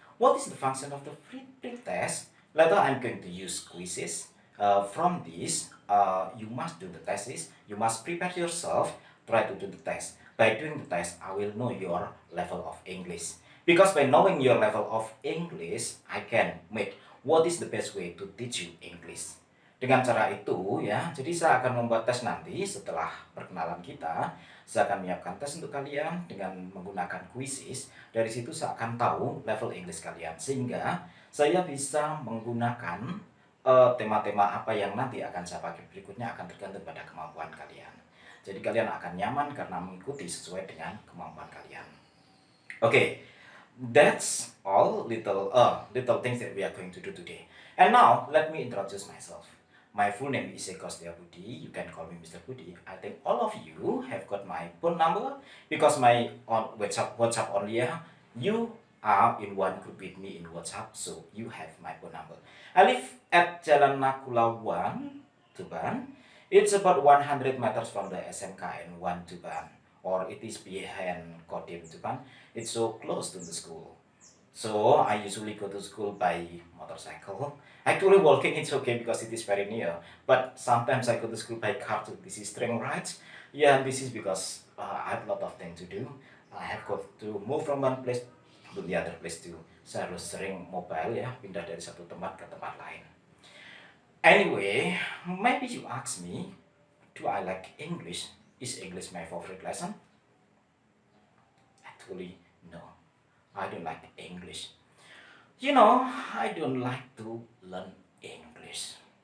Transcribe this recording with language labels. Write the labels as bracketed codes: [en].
[en] What is the function of the pretest? Later I'm going to use quizzes. From this, you must do the tests. You must prepare yourself, try to do the test. By doing the test, I will know your level of English. Because by knowing your level of English, I can make what is the best way to teach you English. [id] Dengan cara itu ya, jadi saya akan membuat tes nanti setelah perkenalan kita. Saya akan menyiapkan tes untuk kalian dengan menggunakan quizzes. Dari situ saya akan tahu level English kalian. Sehingga saya bisa menggunakan tema-tema apa yang nanti akan saya pakai berikutnya akan tergantung pada kemampuan kalian. Jadi kalian akan nyaman karena mengikuti sesuai dengan kemampuan kalian. [en] Okay, that's all little things that we are going to do today. And now let me introduce myself. My full name is Eko Setiabudi. You can call me Mr. Budi. I think all of you have got my phone number because my on WhatsApp only. You are in one group with me in WhatsApp, so you have my phone number. I live at Jalan Nakula 1, Tuban. It's about 100 meters from the SMKN 1 Tuban, or it is behind Kodim Tuban. It's so close to the school. So I usually go to school by motorcycle. Actually walking it's okay because it is very near. But sometimes I go to school by car too. This is string rides. Yeah, this is because I have a lot of things to do. I have got to move from one place to the other place too. [id] Saya harus sering mobile ya, pindah dari satu tempat ke tempat lain. [en] Anyway, maybe you ask me, do I like English? Is English my favorite lesson? Actually, no. I don't like English. You know, I don't like to learn English.